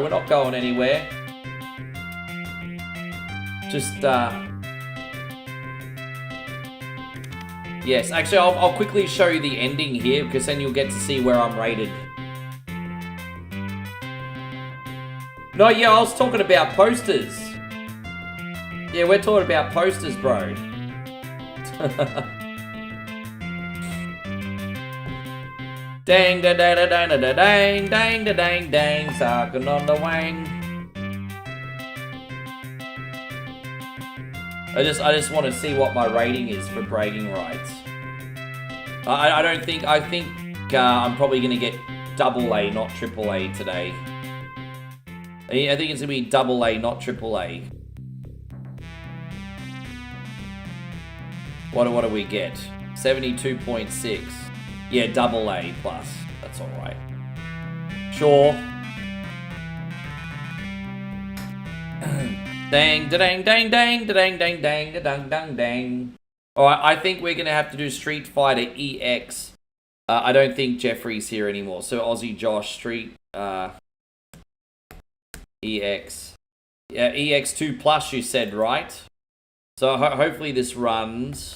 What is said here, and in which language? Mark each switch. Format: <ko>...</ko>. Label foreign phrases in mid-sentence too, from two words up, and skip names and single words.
<en>We're not going anywhere. Just, Yes, actually, I'll quickly show you the ending here, because then you'll get to see where I'm rated. No, yeah, I was talking about posters. Yeah, we're talking about posters, bro. Dang da da da da da da dang dang da dang dang sucking on the wang. I just want to see what my rating is for bragging rights. I think I'm probably gonna get AA, not AAA today. I think it's gonna be AA, not AAA. What do we get? 72.6. Yeah, AA plus. That's alright. Sure. Dang, da-dang, dang, dang, da-dang, dang, dang, da-dang, dang, dang. Alright, I think we're gonna have to do Street Fighter EX. I don't think Jeffrey's here anymore. So Aussie Josh, Street, EX. Yeah, EX2 plus you said, right? So hopefully this runs.</en>